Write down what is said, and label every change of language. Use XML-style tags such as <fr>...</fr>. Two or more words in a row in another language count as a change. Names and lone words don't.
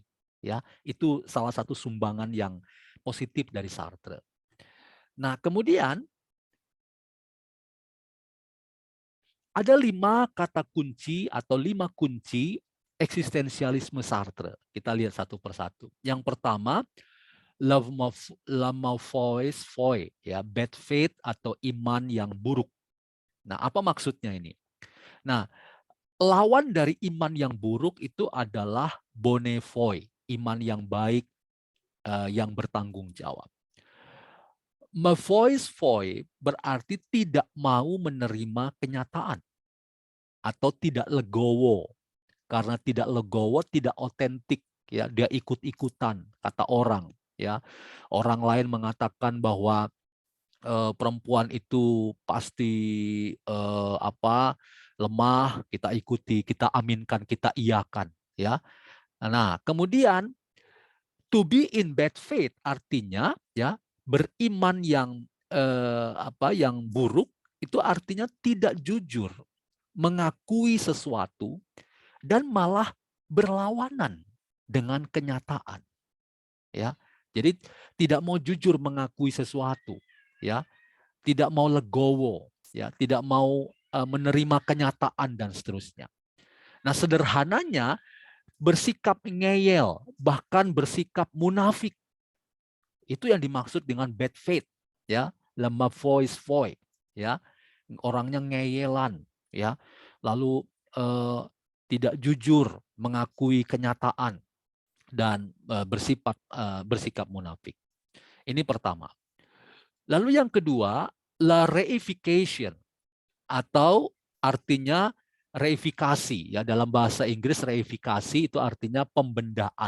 <id>Ya, itu salah satu sumbangan yang positif dari Sartre. Nah, kemudian ada 5 kata kunci atau 5 kunci eksistensialisme Sartre. Kita lihat satu persatu. Yang pertama,</id> <fr>la mauvaise foi,</fr> <id>ya,</id> <en>bad faith</en> <id>atau iman yang buruk. Nah, apa maksudnya ini? Nah, lawan dari iman yang buruk itu adalah</id> <fr>bonne foi,</fr> <id>iman yang baik, yang bertanggung jawab.</id> <fr>Mauvaise foi</fr> <id>berarti tidak mau menerima kenyataan atau tidak legowo. Karena tidak legowo, tidak otentik, ya, dia ikut-ikutan kata orang, ya. Orang lain mengatakan bahwa perempuan itu pasti lemah, kita ikuti, kita aminkan, kita iyakan, ya. Nah, kemudian</id> <en>to be in bad faith</en> <id>artinya, ya, beriman yang yang buruk itu artinya tidak jujur, mengakui sesuatu dan malah berlawanan dengan kenyataan, ya. Jadi tidak mau jujur mengakui sesuatu, ya, tidak mau legowo, ya, tidak mau menerima kenyataan dan seterusnya. Nah, sederhananya bersikap ngeyel, bahkan bersikap munafik. Itu yang dimaksud dengan</id> <en>bad faith,</en> <id>ya,</id> <fr>la mauvaise foi,</fr> <id>ya. Orangnya ngeyelan, ya. Lalu tidak jujur mengakui kenyataan. dan bersikap munafik. Ini pertama. Lalu yang kedua,</id> <fr>la reification,</fr> <id>atau artinya reifikasi, ya, dalam bahasa Inggris reifikasi itu artinya pembendaan.</id>